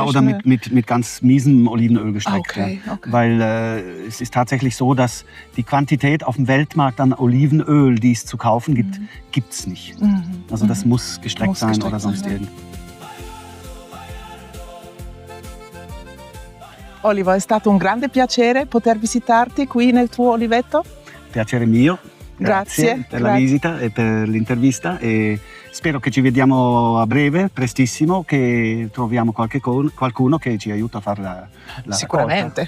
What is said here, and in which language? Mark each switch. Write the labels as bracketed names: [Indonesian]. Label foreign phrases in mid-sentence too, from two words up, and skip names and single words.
[German] Ja, oder mit ganz miesem Olivenöl gestreckt. Okay, ja. Okay. Weil es ist tatsächlich so, dass die Quantität auf dem Weltmarkt an Olivenöl, die es zu kaufen gibt, gibt es nicht. Also das muss gestreckt sein oder sonst irgendwas. [Italian] Oliver, è stato un grande piacere poter visitarti qui nel tuo oliveto. Piacere mio. Grazie per la visita e per l'intervista e spero che ci vediamo a breve, prestissimo, che troviamo qualcuno che ci aiuta a fare la Sicuramente,